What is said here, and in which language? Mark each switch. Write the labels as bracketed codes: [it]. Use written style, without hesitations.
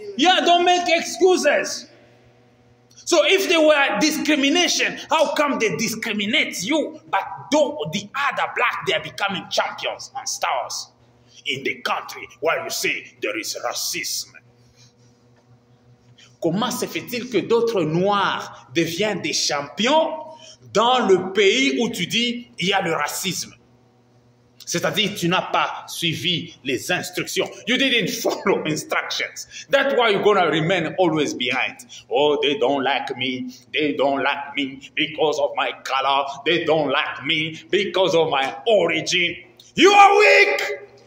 [en] Yeah, don't make excuses. So if there were discrimination, how come they discriminate you? But though the other black, they are becoming champions and stars in the country where you say there is racism. [fr] Comment se fait-il que d'autres noirs deviennent des champions dans le pays où tu dis il y a le racisme? C'est-à-dire, tu n'as pas suivi les instructions. [en] You didn't follow instructions. That's why you're going to remain always behind. Oh, they don't like me. They don't like me because of my color. They don't like me because of my origin. You are weak.